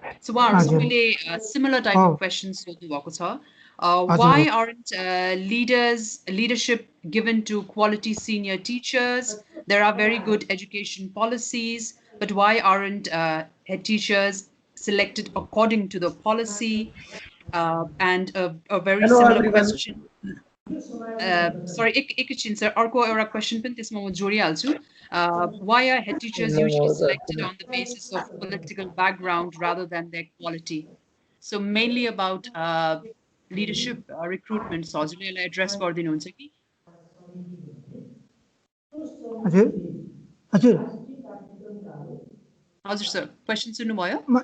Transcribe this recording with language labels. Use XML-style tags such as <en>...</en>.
<en>So similar type of questions. Why aren't leadership given to quality senior teachers? There are very good education policies, but why aren't head teachers selected according to the policy? And a very similar question.</en> <ne>Sorry, एकैछिन sir, अर्को एउटा question पनि त्यसमा म जोडिहाल्छु.</ne> <en>Why are head teachers usually selected on the basis of political background rather than their quality? So mainly about leadership recruitment.</en> <ne>So हजुरले address गरिदिनुहुन्छ कि? हजुर हजुर हजुर सर, question सुन्नुभयो?</ne>